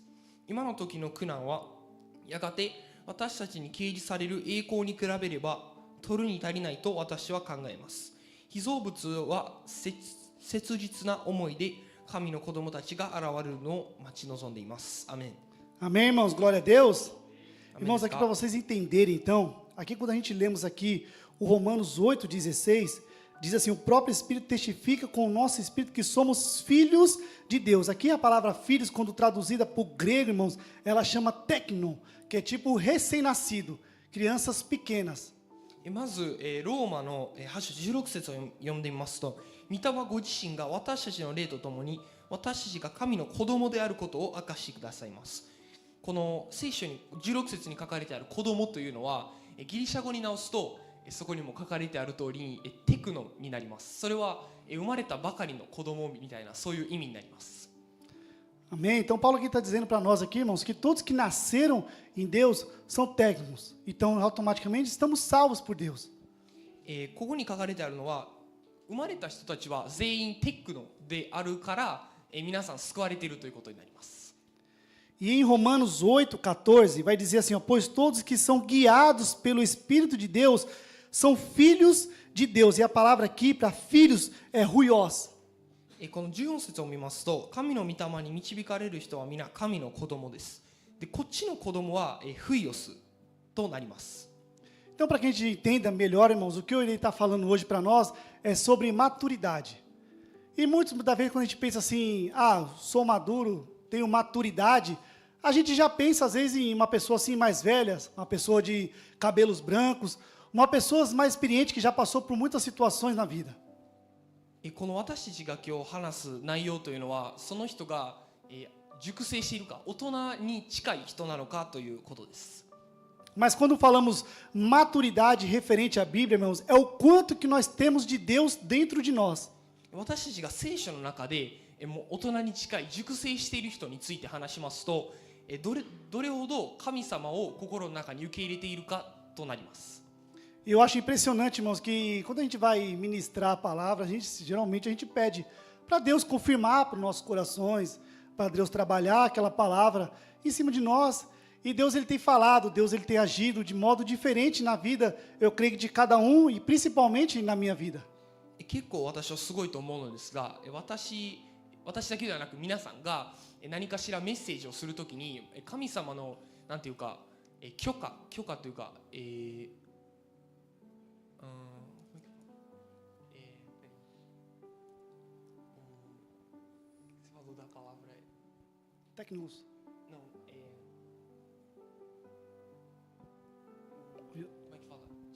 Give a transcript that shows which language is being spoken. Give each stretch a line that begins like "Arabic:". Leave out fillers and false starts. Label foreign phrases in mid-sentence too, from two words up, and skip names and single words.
Japanese: 今の時の苦難はやがて私たちに掲示される栄光に比べれば取るに足りないと私は考えます。被造物は切実な思いで神の子供たちが現れるのを待ち望んでいます。アメン。
Portuguese: Amém, irmãos? Glória a Deus. Amém. Irmãos, aqui para vocês entenderem, então, aqui quando a gente lemos aqui o Romanos 8,16, Diz assim, o próprio Espírito testifica com o nosso Espírito que somos filhos de Deus. Aqui a palavra filhos, quando traduzida para o grego, irmãos, ela chama teknon, que é tipo recém-nascido, crianças pequenas.
Japanese: まず、ローマの8章16節を読んでみますと、御霊ご自身が私たちの霊とともに私たちが神の子供であることを明かしてくださいます。この聖書に16節に書かれてある子供というのはギリシャ語に直すとそこにも書かれてある通りにテクノになります。それは生まれたばかりの子供みたいなそういう意味になります。
Portuguese: Amém? Então Paulo aqui está dizendo para nós aqui, irmãos, que todos que nasceram em Deus são técnicos. Então automaticamente estamos salvos por Deus.
Japanese: ここに書かれてあるのは生まれた人たちは全員テクノであるから皆さん救われているということになります。
Portuguese: E em Romanos 8:14 vai dizer assim, ó, pois todos que são guiados pelo Espírito de Deus são filhos de Deus. E a palavra aqui para filhos é huios.
Japanese: この14節を見ますと、神の御霊に導かれる人は皆神の子供です。で、こっちの子供はフイオスとなります。
Portuguese: Então, para que a gente entenda melhor, irmãos, o que eu irei estar falando hoje para nós é sobre maturidade. E muitas vezes quando a gente pensa assim, sou maduro, tenho maturidade, a gente já pensa às vezes em uma pessoa assim mais velha, uma pessoa de cabelos brancos, uma pessoa mais experiente que já passou por muitas situações na vida.
Japanese: この私たちが今日話す内容というのは、その人が熟成しているか、大人に近い人なのかということです。
Portuguese: Mas quando falamos maturidade referente à Bíblia, irmãos, é o quanto que nós temos de Deus dentro de nós.
Japanese: 私たちが聖書の中でもう大人に近い熟成している人について話しますと、どれほど神様を心の中に受け入れているかとなります。
Portuguese: E eu acho impressionante, irmãos, que quando a gente vai ministrar a palavra, geralmente a gente pede para Deus confirmar para os nossos corações, para Deus trabalhar aquela palavra em cima de nós. E Deus ele tem falado, Deus ele tem agido de modo diferente na vida, eu creio que de cada um e principalmente na minha vida.
Japanese: 結構私はすごいと思うのですが、私だけではなく皆さんが何かしらメッセージをするときに神様のなんていうか許可というか
Portuguese: Tecnos. Não, como é que fala?